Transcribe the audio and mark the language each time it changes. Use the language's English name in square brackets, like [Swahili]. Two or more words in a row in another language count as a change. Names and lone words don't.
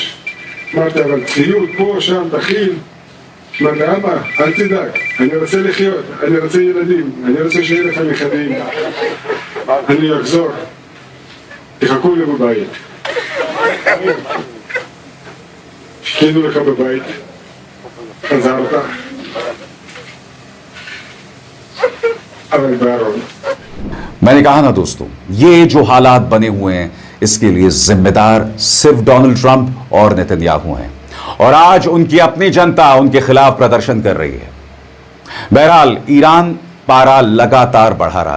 [Hebrew] אמרתי, אבל ציוד פה, שם, תכין. אמרתי, אבא, אל תדאג, אני רוצה לחיות, אני רוצה ילדים, אני רוצה שיהיה לך נכדים. אני אחזור, תחכו לי בבית. חיכינו לך בבית, חזרת, אבל בארון. [Hindi] मैंने कहा ना दोस्तों, ये जो हालात बने हुए हैं इसके लिए जिम्मेदार सिर्फ डोनाल्ड ट्रंप और नेतन्याहू हैं। और आज उनकी अपनी जनता उनके खिलाफ प्रदर्शन कर रही है। बहरहाल ईरान पारा लगातार बढ़ा रहा है।